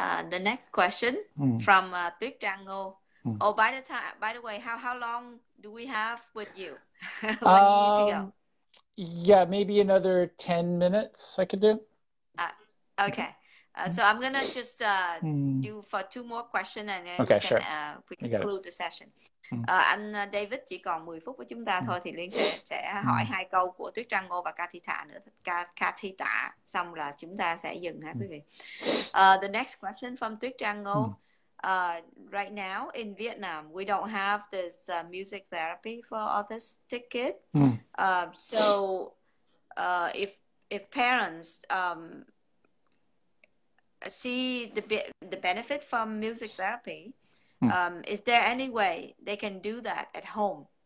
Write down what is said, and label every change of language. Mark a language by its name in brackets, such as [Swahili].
[English] The next question from Tuyết Trang Ngô. Oh, by the way, how long do we have with you? 1 year to go. Yeah, maybe another 10 minutes I could do. Okay. So I'm gonna just do for 2 more questions and then Okay, we can sure. we conclude the session. [Vietnamese] Anh David chỉ còn 10 phút với chúng ta thôi thì Liên sẽ hỏi 2 câu của Tuyết Trăng Ngô và Kathita nữa. Kathita xong là chúng ta sẽ dừng ha quý vị. [English] The next question from Tuyết Trăng Ngô. Right now in Vietnam we don't have this music therapy for autistic kids. So if parents see the benefit from music therapy, is there any way they can do that at home?